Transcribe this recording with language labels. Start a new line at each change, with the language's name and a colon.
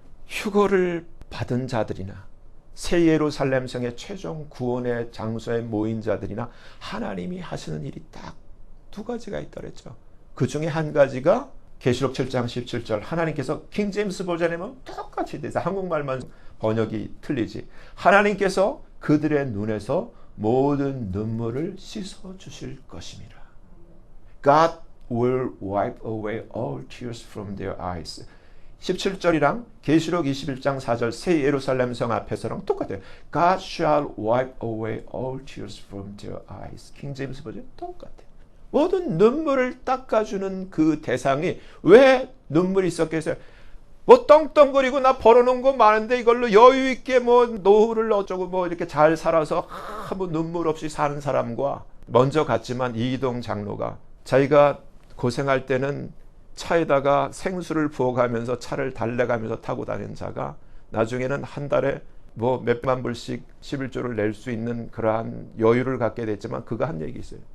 Korean: 휴거를 받은 자들이나 새 예루살렘 성의 최종 구원의 장소에 모인 자들이나 하나님이 하시는 일이 딱 두 가지가 있다 그랬죠. 그 중에 한 가지가 계시록 7장 17절 하나님께서 킹제임스 버전이면 똑같이 돼서 한국말만 번역이 틀리지. 하나님께서 그들의 눈에서 모든 눈물을 씻어 주실 것입니다.
English: God will wipe away all tears from their eyes.
Korean: 17절이랑 계시록 21장 4절 새 예루살렘 성 앞에서랑 똑같아요.
English: God shall wipe away all tears from their eyes.
Korean: 킹제임스 버전 똑같아요. 모든 눈물을 닦아주는 그 대상이 왜 눈물이 있었겠어요? 뭐 떵떵거리고 나 벌어놓은 거 많은데 이걸로 여유 있게 뭐 노후를 어쩌고 뭐 이렇게 잘 살아서 뭐 눈물 없이 사는 사람과 먼저 갔지만 이기동 장로가 자기가 고생할 때는 차에다가 생수를 부어가면서 차를 달래가면서 타고 다니는 자가 나중에는 한 달에 뭐 몇만 불씩 11조를 낼 수 있는 그러한 여유를 갖게 됐지만 그가 한 얘기 있어요.